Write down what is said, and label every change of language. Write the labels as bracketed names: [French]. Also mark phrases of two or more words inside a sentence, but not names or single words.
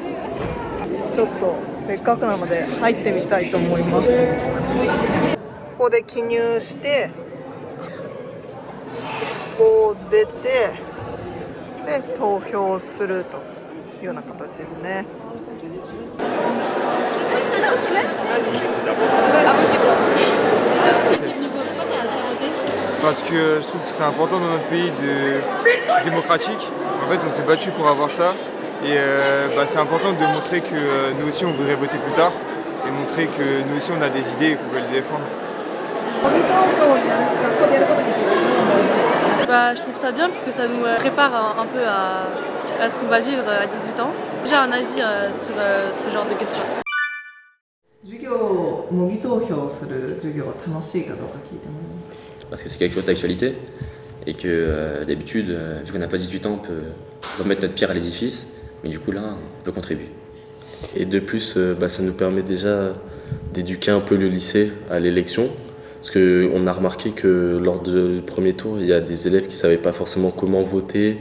[Japanese] ちょっとせっかくなので入ってみたいと思います。ここで記入して、こう出て、で投票するというような形ですね。 [French] Parce que je trouve que c'est important dans notre pays démocratique. En fait, on s'est battu pour avoir ça. Et c'est important de montrer que nous aussi, on voudrait voter plus tard. Et montrer que nous aussi, on a des idées et qu'on veut les défendre. Je trouve ça bien parce que ça nous prépare un peu à ce qu'on va vivre à 18 ans. J'ai un avis sur ce genre de questions. [Japanese] 模擬投票する授業は楽しいかどうか聞いてもいいですか。 [French] Parce que c'est quelque chose d'actualité et que d'habitude, vu qu'on n'a pas 18 ans, on peut remettre notre pierre à l'édifice, mais du coup là, on peut contribuer. Et de plus, ça nous permet déjà d'éduquer un peu le lycée à l'élection, parce qu'on a remarqué que lors du premier tour, il y a des élèves qui ne savaient pas forcément comment voter.